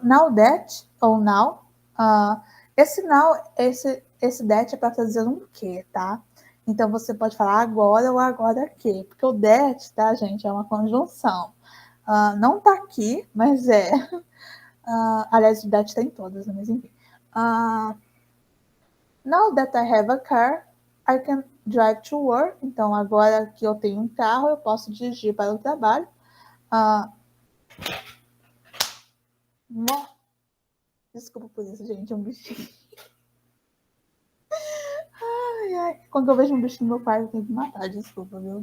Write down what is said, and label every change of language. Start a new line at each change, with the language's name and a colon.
Portuguese: Now that, ou now. Esse now, esse that é para fazer um que, tá? Então, você pode falar agora ou agora que. Porque o that, tá, gente, é uma conjunção. Não tá aqui, mas é. Aliás, o that está em todas, mas enfim.
English: Now that I have a car, I can drive to work.
Portuguese: Então, agora que eu tenho um carro, eu posso dirigir para o trabalho. Desculpa por isso, gente, é um bichinho. Ai. Quando eu vejo um bicho no meu quarto, eu tenho que matar, desculpa, viu?